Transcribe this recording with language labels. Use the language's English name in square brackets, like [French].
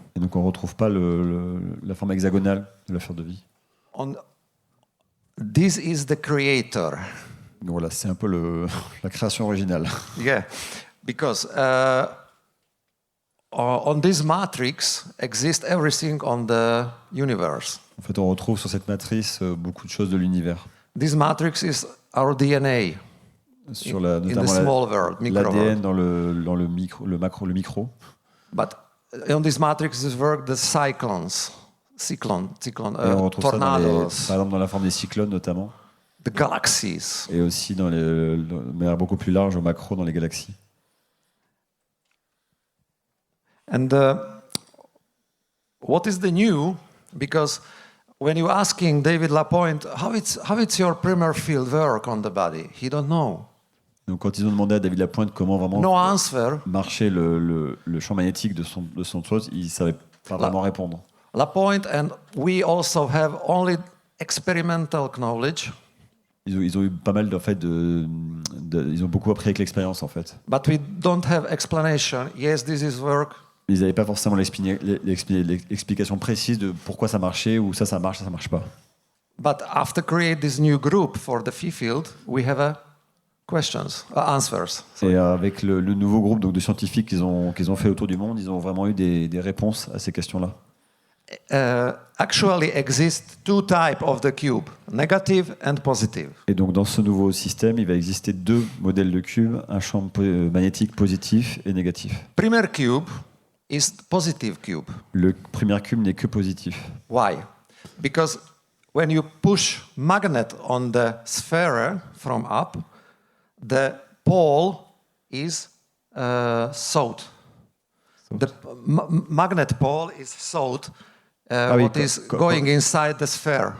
[French] Et donc on ne retrouve pas la forme hexagonale de la fer de vie. [English] This is the creator. [French] Donc voilà, c'est un peu la création originale. [English] Yeah, because on this matrix exists everything on the universe. [French] En fait, on retrouve sur cette matrice beaucoup de choses de l'univers. [English] This matrix is our DNA. [French] Sur [English] in the small world, micro [French] l'ADN [English] world. [French] dans le micro. [English] But on this matrix is work the cyclones, [French] Et on retrouve [English] tornadoes, [French] ça par exemple dans la forme des cyclones notamment. [English] the galaxies. [French] Et aussi de manière beaucoup plus large au macro dans les galaxies. [English] And what is the new? Because when you're asking David Lapointe, how it's your primer field work on the body, he don't know. [French] Donc quand ils ont demandé à David Lapointe comment vraiment [English] No answer. [French] marchait le champ magnétique de son chose, il ne savait pas vraiment répondre. [English] Lapointe and we also have only experimental knowledge. [French] Ils ont eu pas mal ils ont beaucoup appris avec l'expérience en fait. [English] But we don't have explanation. Yes, this is work. [French] Ils n'avaient pas forcément l'explication précise de pourquoi ça marchait ou ça marche pas. [English] But after create this new group for the field, we have answers. [French] Et avec le nouveau groupe donc, de scientifiques qu'ils ont fait autour du monde, ils ont vraiment eu des réponses à ces questions-là. [English] Actually exist two types of the cube, negative and positive. [French] Et donc dans ce nouveau système, il va exister deux modèles de cube, un champ magnétique positif et négatif. [English] Primer cube is positive cube. [French] Le premier cube n'est que positif. [English] Why? Because when you push magnet on the sphere from up, the pole is south. The magnet pole is south. What is going inside the sphere.